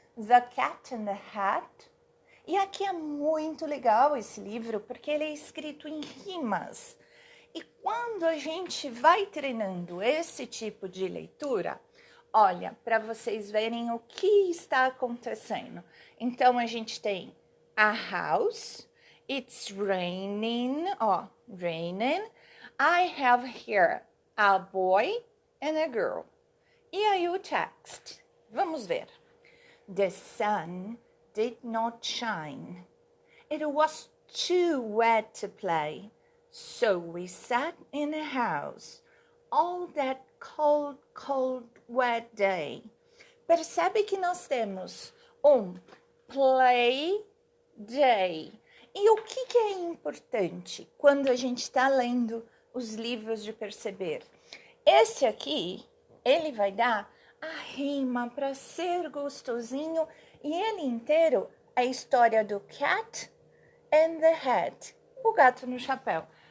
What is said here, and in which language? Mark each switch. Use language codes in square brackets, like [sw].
[pt] The Cat and the Hat? E aqui é muito legal esse livro, porque ele é escrito em rimas. E quando a gente vai treinando esse tipo de leitura, olha, para vocês verem o que está acontecendo. Então, a gente tem a house, [en] it's raining, [pt] ó, raining. [en] I have here a boy and a girl. [pt] E aí o text? Vamos ver. [en] The sun did not shine. It was too wet to play. So we sat in the house all that cold, wet day. [pt] Percebe que nós temos um play day. E o que é importante quando a gente está lendo os livros de perceber? Esse aqui, ele vai dar a rima para ser gostosinho e ele inteiro é a história do cat and the hat, o gato no chapéu.